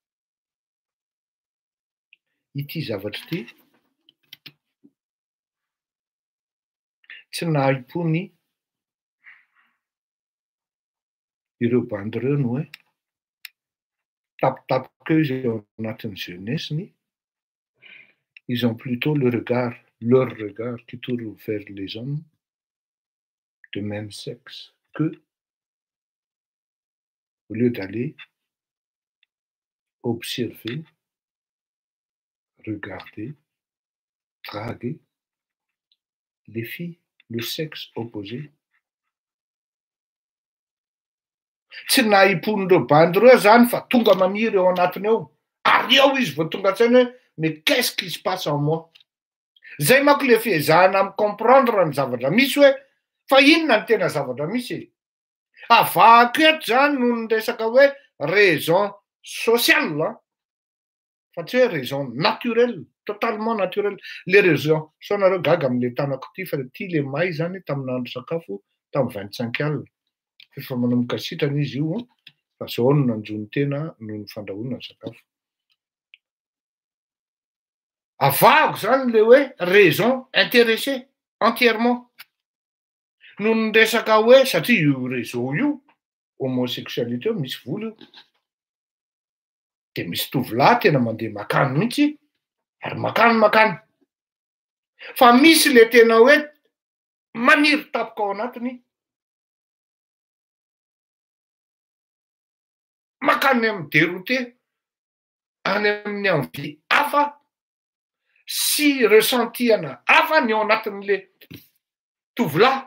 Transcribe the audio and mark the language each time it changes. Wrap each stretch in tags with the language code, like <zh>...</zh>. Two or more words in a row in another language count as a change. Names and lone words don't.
<mg>Ity zavatra ity tsy nahaim-pony ireo bandy ireo no hoe tapitapika eo izy ao anatin'ny jeunesse-ny.</mg> <fr>Ils ont plutôt leur regard qui tourne vers les hommes de même sexe que, au lieu d'aller observer, regarder, draguer les filles, le sexe opposé.</fr> <mg>Tsy nahipon'ireo bandy ireo zany fa tonga maniry eo anatiny ao. Ary eo izy vao tonga tsaina hoe</mg> <fr>mais qu'est-ce qui se passe en moi?</fr> <mg>Zay manko le fiezahana micomprendre ny zavatra misy hoe fa inona ny tena zavatra misy e? Avahako eto zany no ny resaka hoe</mg> <fr>raison sociale,</fr> <mg>fa tsy hoe</mg> <fr>raison naturelle, totalement naturelle. Le raison,</fr> <mg>sao nareo gaga amin'le tanako ty fa ty le may zany tamin'andro sakafo tamin'ny 25 alina. Efa manomboka sitrana izy io, fa zao no nanjony tena no ny fandrahoana ny sakafo. Avahako zany le hoe</mg> <fr>raison intéressée entièrement.</fr> <mg>No ny resaka hoe satria io raison io homosexualité misy vola io. Dia misy tovolahy tena mandeha makany mihitsy, ary makany. Fa misy le tena hoe maniry tapoka ao anatiny, makany amin'ny dérouté, any amin'ny envie hafa sy ressentihana hafa ny ao anatin'le tovolahy.</mg>